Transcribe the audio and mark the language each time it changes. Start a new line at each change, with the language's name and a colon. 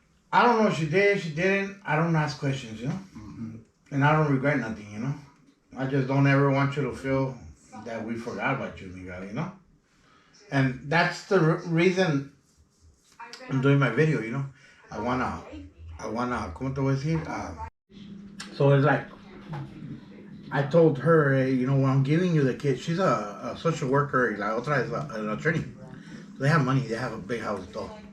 English: I don't know if she did, she didn't. I don't ask questions, you know? And I don't regret nothing, you know? I just don't ever want you to feel that we forgot about you, Miguel, you know? And that's the reason I'm doing my video, you know? I wanna,
Spanish: ¿cómo te voy a decir?
English: So it's like, I told her, hey, you know, when I'm giving you the kid, she's a social worker,
Spanish: la otra
English: is an attorney. So they have money, they have a big house, though.